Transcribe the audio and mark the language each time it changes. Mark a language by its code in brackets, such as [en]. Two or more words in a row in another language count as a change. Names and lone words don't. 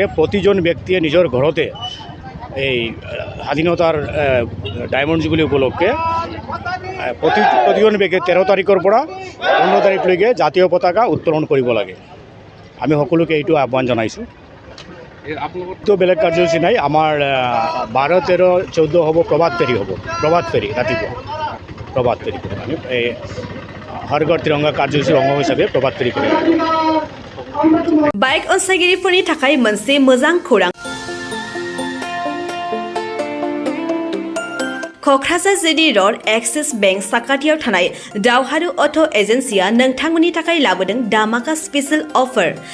[as] প্ৰতিজন ব্যক্তিয়ে নিজৰ ঘৰতে এই স্বাধীনতাৰ ডায়মণ্ড জুবলি উপলক্ষে প্ৰতিজন ব্যক্তিয়ে 13 তাৰিখৰ পৰা 15 তাৰিখলৈকে জাতীয় পতাকা উত্তোলন কৰিব লাগে। আমি সকলোকে এইটো আহ্বান জনাইছোঁ। তো বেলেগ কাৰ্যসূচী নাই। আমাৰ 12, 13, 14 হ'ব প্ৰভাত ফেৰী হ'ব। প্ৰভাত ফেৰী ৰাতিপুৱা প্ৰভাত ফেৰী কৰিম আমি। এই হৰ ঘৰ তিৰংগা কাৰ্যসূচীৰ অংশ হিচাপে প্ৰভাত ফেৰী কৰিম। [brx] बाइक अनसायगिरिफोरनि थाखाय मोनसे मोजां खौरां। क'क्राझार जिडी रड एक्सिस बेंक साखाथियाव थानाय दावहारु अट' एजेन्सिया नोंथांमोननि थाखाय लाबोदों दामाका [en] special offer.